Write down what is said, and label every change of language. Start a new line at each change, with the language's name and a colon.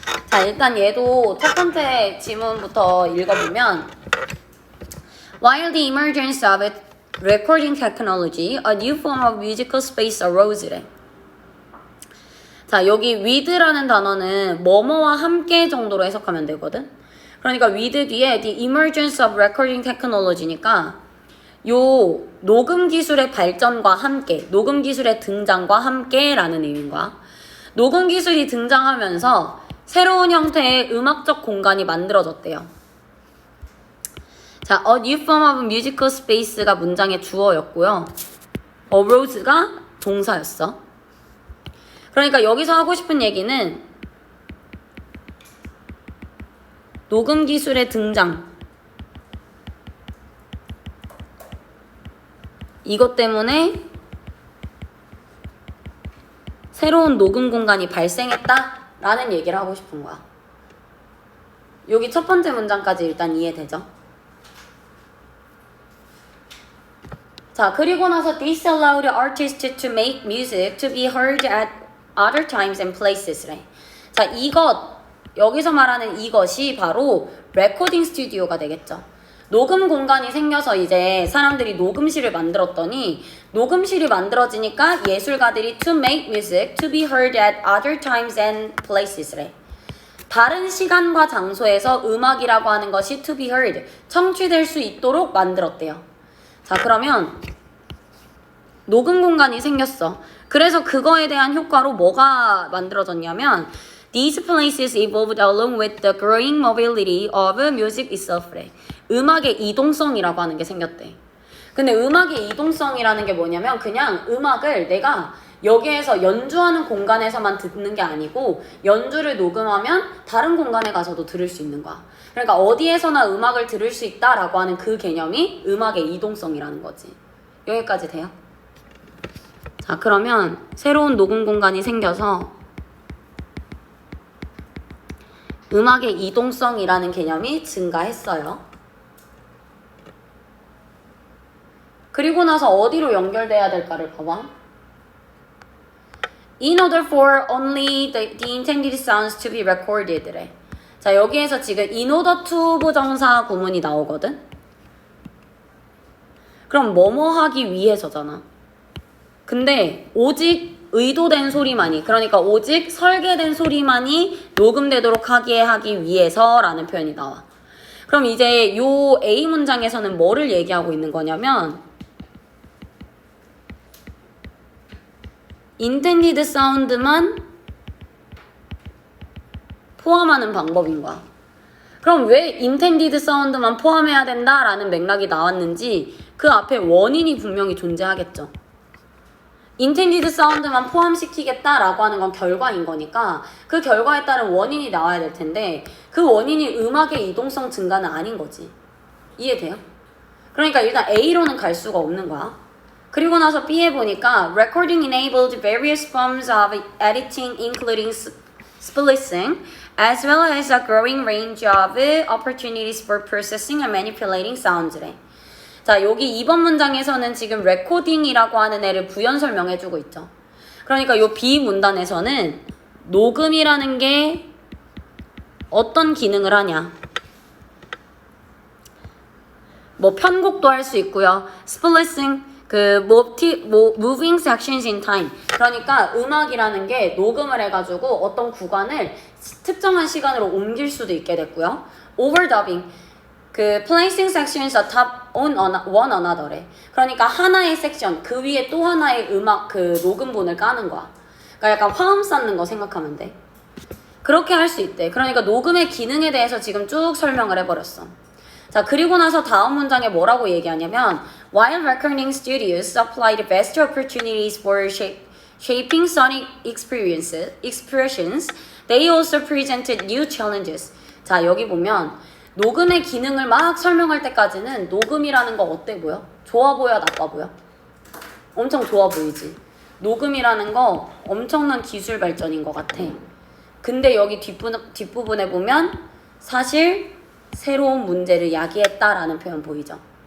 Korean: 자, 일단 얘도 첫 번째 지문부터 읽어보면
English: While the emergence of recording technology, a new form of musical space arose.
Korean: 자, 여기 with라는 단어는 뭐뭐와 함께 정도로 해석하면 되거든. 그러니까 with 뒤에
English: the emergence of recording technology
Korean: 니까 요 녹음 기술의 발전과 함께, 녹음 기술의 등장과 함께라는 의미인 거야. 녹음 기술이 등장하면서 새로운 형태의 음악적 공간이 만들어졌대요. 자,
English: a new form of musical space
Korean: 가 문장의 주어였고요. arose가 동사였어. 그러니까 여기서 하고 싶은 얘기는 녹음 기술의 등장, 이것 때문에 새로운 녹음 공간이 발생했다라는 얘기를 하고 싶은 거야. 여기 첫 번째 문장까지 일단 이해되죠? 자, 그리고 나서
English: this allowed artists to make music to be heard at other times and places래.
Korean: 자, 이것, 여기서 말하는 이것이 바로 레코딩 스튜디오가 되겠죠. 녹음 공간이 생겨서 이제 사람들이 녹음실을 만들었더니 녹음실이 만들어지니까 예술가들이
English: to make music to be heard at other times and places래.
Korean: 다른 시간과 장소에서 음악이라고 하는 것이
English: to be heard,
Korean: 청취될 수 있도록 만들었대요. 자, 그러면 녹음 공간이 생겼어. 그래서 그거에 대한 효과로 뭐가 만들어졌냐면
English: These places evolved along with the growing mobility of music itself래.
Korean: 음악의 이동성이라고 하는 게 생겼대. 근데 음악의 이동성이라는 게 뭐냐면 그냥 음악을 내가 여기에서 연주하는 공간에서만 듣는 게 아니고 연주를 녹음하면 다른 공간에 가서도 들을 수 있는 거야. 그러니까 어디에서나 음악을 들을 수 있다라고 하는 그 개념이 음악의 이동성이라는 거지. 여기까지 돼요? 자, 그러면 새로운 녹음 공간이 생겨서 음악의 이동성이라는 개념이 증가했어요. 그리고 나서 어디로 연결돼야 될까를 봐봐.
English: In order for only the intended sounds to be recorded래.
Korean: 자, 여기에서 지금 in order to 부정사 구문이 나오거든? 그럼 뭐뭐 하기 위해서잖아. 근데 오직 의도된 소리만이, 그러니까 오직 설계된 소리만이 녹음되도록 하기 위해서라는 표현이 나와. 그럼 이제 요 A 문장에서는 뭐를 얘기하고 있는 거냐면
English: intended sound
Korean: 만 포함하는 방법인 거야. 그럼 왜
English: intended sound
Korean: 만 포함해야 된다라는 맥락이 나왔는지 그 앞에 원인이 분명히 존재하겠죠.
English: intended sound
Korean: 만 포함시키겠다라고 하는 건 결과인 거니까 그 결과에 따른 원인이 나와야 될 텐데 그 원인이 음악의 이동성 증가는 아닌 거지. 이해돼요? 그러니까 일단 A로는 갈 수가 없는 거야. 그리고 나서 B에 보니까
English: recording enabled various forms of editing including splicing as well as a growing range of opportunities for processing and manipulating sounds래.
Korean: 자, 여기 2번 문장에서는 지금 레코딩이라고 하는 애를 부연 설명해주고 있죠. 그러니까 요 B 문단에서는 녹음이라는 게 어떤 기능을 하냐. 뭐 편곡도 할 수 있고요.
English: splicing, moving sections in time.
Korean: 그러니까 음악이라는 게 녹음을 해가지고 어떤 구간을 특정한 시간으로 옮길 수도 있게 됐고요.
English: overdubbing. placing sections atop on one another래.
Korean: 그러니까 하나의 섹션, 그 위에 또 하나의 음악, 녹음본을 까는 거야. 그러니까 약간 화음 쌓는 거 생각하면 돼. 그렇게 할 수 있대. 그러니까 녹음의 기능에 대해서 지금 쭉 설명을 해버렸어. 자, 그리고 나서 다음 문장에 뭐라고 얘기하냐면
English: While recording studios supplied vast opportunities for shaping sonic expressions, they also presented new challenges.
Korean: 자, 여기 보면 녹음의 기능을 막 설명할 때까지는 녹음이라는 거 어때 보여? 좋아 보여? 나빠 보여? 엄청 좋아 보이지? 녹음이라는 거 엄청난 기술 발전인 것 같아. 근데 여기 뒷부분에 보면 사실 새로운 문제를 야기했다라는 표현 보이죠?